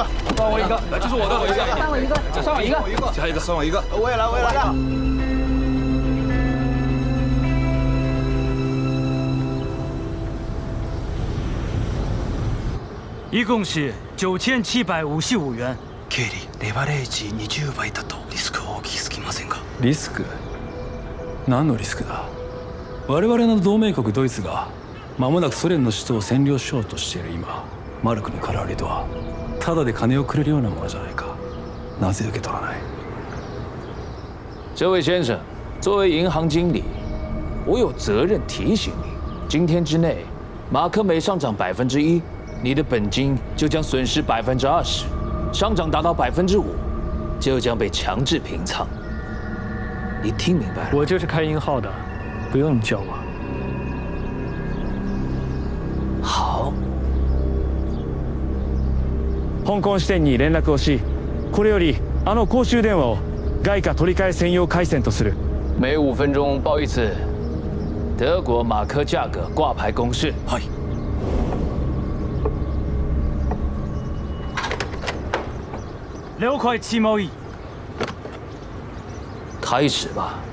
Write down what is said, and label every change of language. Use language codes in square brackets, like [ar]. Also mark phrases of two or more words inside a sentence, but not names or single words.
[zh] 算我一个。来，这是我的。我一个。算我一个。算我一个。加一个。算我一个。我也来，我也来。一共是9755元。 [ja] 経理、レバレージ20倍だとリスク大きすぎませんか？リスク？何のリスクだ？我々の同盟国ドイツが間もなくソ連の首都を占領しようとしている今、マルクの空売りとはただで金をくれるようなものじゃないか。なぜ受け取らない？ [zh] 这位先生，作为银行经理，我有责任提醒你，今天之内，马克每上涨1%，你的本金就将损失20%，上涨达到5%，就将被强制平仓。你听明白了？我就是开银号的，不用你教我。好。 [ja] 香港支店に連絡をし、これより公衆電話を外貨取り替え専用回線とする。 [zh] 每5分钟报一次德国马克价格挂牌公式。 [ja] はい。 [zh] 了解此贸易。开始吧。